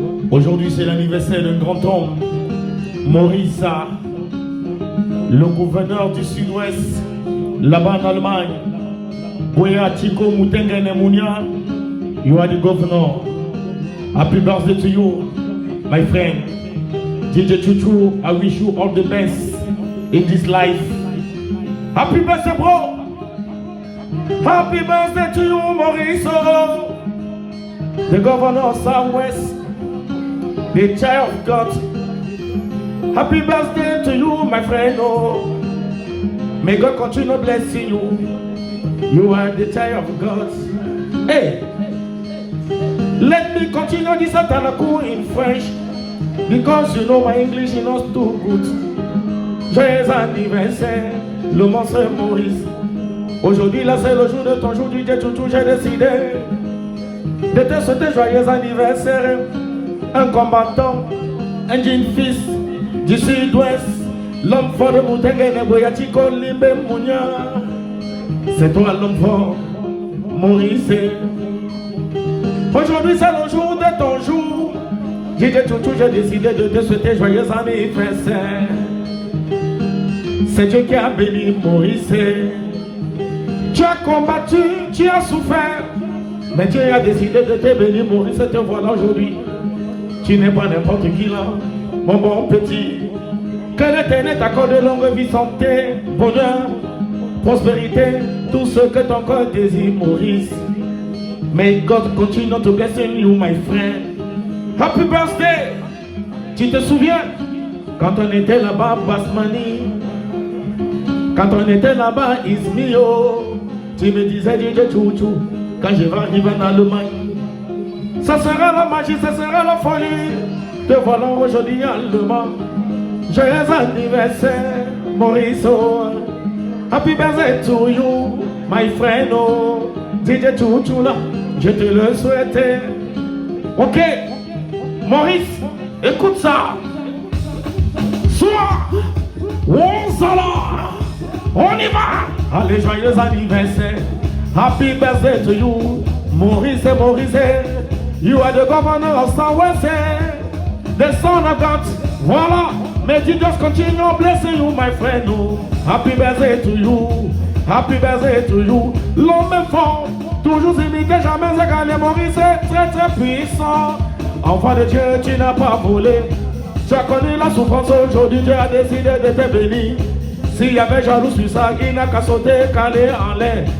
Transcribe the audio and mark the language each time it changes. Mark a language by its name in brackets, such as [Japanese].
[French] Aujourd'hui, c'est l'anniversaire d'un grand homme, Maurice, le gouverneur du Sud-Ouest, là-bas en Allemagne. [English] Boya Tiko Mutengene Mounia, you are the governor. Happy birthday to you, my friend. DJ Chuchu, I wish you all the best in this life. Happy birthday, bro. Happy birthday to you, Maurice, the governor of Southwest, the child of God. Happy birthday to you, my friend. Oh, may God continue blessing you. You are the child of God. Hey, let me continue this atalaku in French because you know my English is not too good. [French] Joyeux anniversaire, le monstre Maurice. Aujourd'hui, là, c'est le jour de ton jour, DJ Chuchu, j'ai décidé de te souhaiter joyeux anniversaire. Un combattant, un jeune fils du Sud-Ouest, l'homme fort de Moutegene Boyatiko Limbe Mounia. C'est toi l'homme fort, Maurice. Aujourd'hui, c'est le jour de ton jour. DJ Chuchu, j'ai décidé de te souhaiter joyeux anniversaire. C'est Dieu qui a béni Maurice. Tu as combattu, tu as souffert, mais Dieu a décidé de te bénir, Maurice, te voilà aujourd'hui. Tu n'es pas n'importe qui là, mon bon petit. Que l'Éternel t'accorde longue vie, santé, bonheur, prospérité, tout ce que ton corps désire, Maurice. [English] May God continue to bless you, my friend. Happy birthday! [French] Tu te souviens, quand on était là-bas, Basmani, quand on était là-bas, Ismio, tu me disais, DJ Chuchu, quand je vais arriver en Allemagne, ça sera la magie, ça sera la folie. Te voilà aujourd'hui en Allemagne. Joyeux anniversaire, Maurice. [English] Happy birthday to you, my friend. [French] Oh, DJ Chuchu là, je te le souhaitais. Ok, Maurice, écoute ça. Soir, on s'en on y va! Allez, joyeux anniversaire. [English] Happy birthday to you, Maurice, Maurice. You are the governor of Southwest, the son of God. Voilà. May Jesus continue blessing you, my friend. Oh, happy birthday to you. Happy birthday to you. [French] L'homme fort, toujours imité, jamais égalé. Maurice est très très puissant. Enfant de Dieu, tu n'as pas volé. Tu as connu la souffrance aujourd'hui, Dieu a décidé de te bénir. S'il y avait jaloux sur ça, il n'a qu'à sauter, caler en l'air.